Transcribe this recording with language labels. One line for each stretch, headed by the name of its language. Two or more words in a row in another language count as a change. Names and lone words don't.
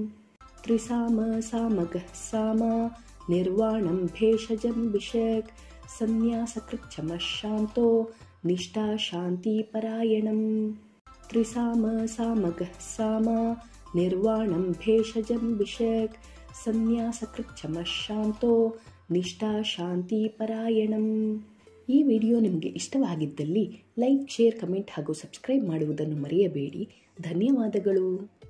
Sanskrit: ತ್ರಿಸಾಮ ಸಾಮಗ ಸಾಮ ನಿರ್ವಾಣಂ ಭೇಷಜಂ ವಿಷಕ್ ಸನ್ಯಾಸಕೃಚ್ಛಮ ಶಾಂತೋ ನಿಷ್ಠಾ ಶಾಂತಿ ಪರಾಯಣಂ. ತ್ರಿಸಾಮ ಸಾಮಗ ಸಾಮ ನಿರ್ವಾಣಂ ಭೇಷಜಂ ವಿಷಕ್ ಸನ್ಯಾಸಕೃಚ್ಛಮ ಶಾಂತೋ ನಿಷ್ಠಾ ಶಾಂತಿ ಪರಾಯಣಂ.
Kannada: ಈ ವಿಡಿಯೋ ನಿಮಗೆ ಇಷ್ಟವಾಗಿದ್ದಲ್ಲಿ
English: like, share, comment
Kannada: ಹಾಗೂ ಸಬ್ಸ್ಕ್ರೈಬ್ ಮಾಡುವುದನ್ನು ಮರೆಯಬೇಡಿ. ಧನ್ಯವಾದಗಳು.